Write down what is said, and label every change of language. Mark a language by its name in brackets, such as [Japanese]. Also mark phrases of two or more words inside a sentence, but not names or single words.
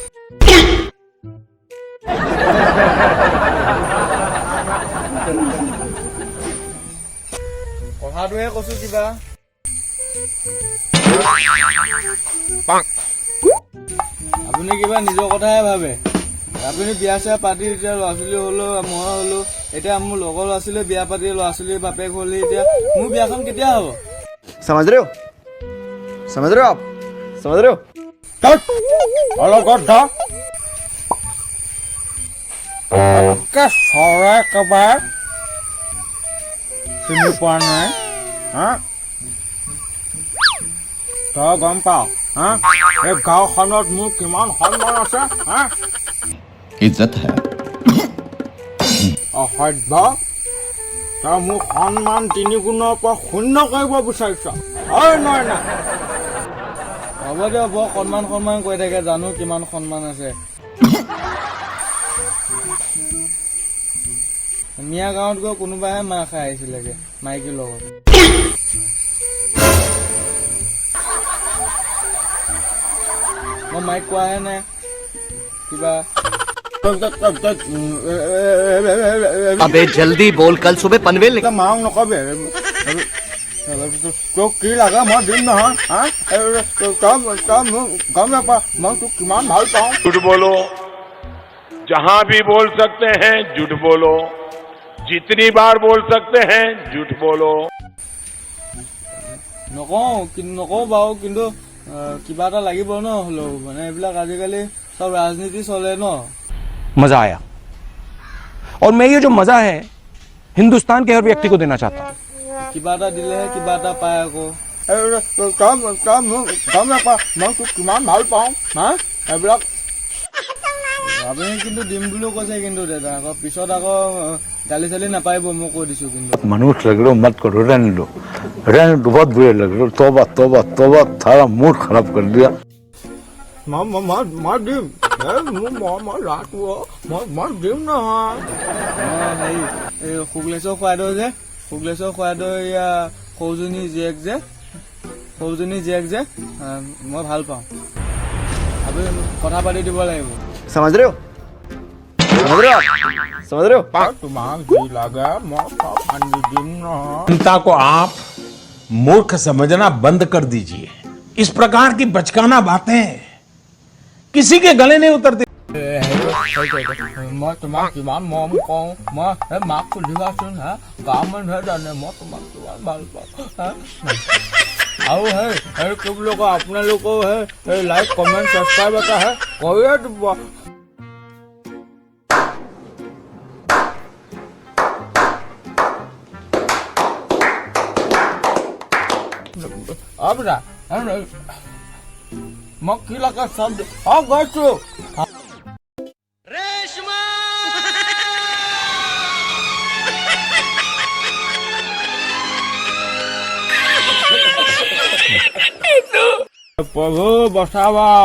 [Assamese] কথাটোহে কৈছো কিবা আপুনি কিবা নিজৰ কথাহে ভাবে আপুনি বিয়া চিয়া পাতি এতিয়া ল'ৰা ছোৱালী হলো মই হলো এতিয়া মোৰ লগৰ ল'ৰা ছোৱালীয়ে বিয়া পাতি ল'ৰা ছোৱালীৰ বাপেক হ'লে এতিয়া মোৰ বিয়াখন কেতিয়া হ'ব [Hindi] समझ रहे हो आप समझ रहे हो [Assamese] অলপ চৰাই একেবাৰে চিনি পোৱা নাই হা তই গম পাৱ হা এই গাঁওখনত মোৰ কিমান সন্মান আছে হা [Hindi] इज्जत है [Assamese] অসভ্য তই মোক সন্মান 3 গুণৰ পৰা শূন্য কৰিব বিচাৰিছ ঐ নয়না হ'ব দিয়ক বৰ সন্মান কৈ থাকে জানো কিমান সন্মান আছে মিয়া গাঁৱত গৈ কোনোবাহে মাৰ খাই আহিছিলেগে মাইকীৰ লগত মই মাইক কোৱাহে নাই কিবা [Hindi] अबे जल्दी बोल कल सुबह पनवेल निकल [Assamese] মাৰক নকবি তোক কি লাগে মই দিম নহয় হা তই মোক গম নাপা মই তোক কিমান ভাল পাওঁ [Hindi] झूठ बोलो जहां भी बोल सकते हैं झूठ बोलो जितनी बार बोल सकते हैं झूठ बोलो [Assamese] নকওঁ বাৰু কিন্তু কিবা এটা লাগিব ন হ'লেও মানে এইবিলাক আজিকালি চব ৰাজনীতি চলে ন [Hindi] मजा आया और मैं ये जो मजा है हिंदुस्तान के हर व्यक्ति को देना चाहता हूँ [Assamese] কিবা এটা দিলেহে কিবা এটা পায় আকৌ তই মোক গম নাপা মই তোক কিমান ভাল পাওঁ হা এইবিলাক আপুনি কিন্তু দিম বুলিও কৈছে কিন্তু দাদা আকৌ পিছত আকৌ গালি চালি নাপাৰিব মই কৈ দিছো কিন্তু [Hindi] मनुष्य लग रहे हो मत करो रहने दो बहुत बुरे लग रहे हो तौबा तौबा तौबा थारा मूड खराब कर दिया [Assamese] মই দিম মই ৰাটো মই দিম নহয় হেৰি এই শুক্লেশ্বৰ খুৱাইদেউ এয়া সৌজনী জীয়েক যে মই ভাল পাওঁ আপুনি কথা পাতি দিব লাগিব [Hindi] समझ रहे हो [Assamese] তোমাক যি লাগে মই চব আনি দিম নহয় [Hindi] जनता को आप मूर्ख समझना बंद कर दीजिए इस प्रकार की बचकाना बातें किसी के गले नहीं उतरती [Assamese] মই তোমাক কিমান মৰম কৰোঁ মই মাক সুধিবাচোন হা গাঁৱৰ মানুহে জানে মই তোমাক কিমান ভাল পাওঁ আৰু কি বুলি কয় আপোনালোকেও [English] like comment subscribe [Assamese] এটা কৰিয়ে দিব মই কি লাগে চব গৈছো প্ৰভু বচাবা